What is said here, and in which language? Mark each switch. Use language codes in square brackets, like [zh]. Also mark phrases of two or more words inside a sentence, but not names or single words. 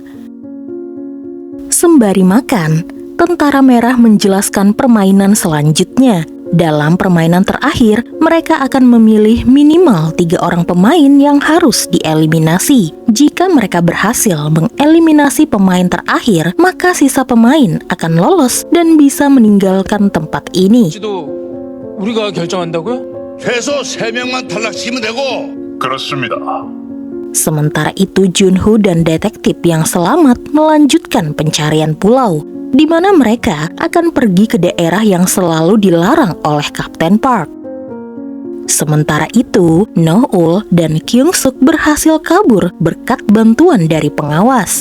[id] Sembari makan, Tentara Merah menjelaskan permainan selanjutnya. Dalam permainan terakhir, mereka akan memilih minimal 3 orang pemain yang harus dieliminasi. Jika mereka berhasil mengeliminasi pemain terakhir, maka sisa pemain akan lolos dan bisa meninggalkan tempat ini. [ko] 우리가 결정한다고요? 최소 3명만 탈락시키면 되고. 그렇습니다. [id] Sementara itu Junho dan detektif yang selamat melanjutkan pencarian pulau, di mana mereka akan pergi ke daerah yang selalu dilarang oleh Kapten Park. Sementara itu, No-ul dan Kyung-suk berhasil kabur berkat bantuan dari pengawas.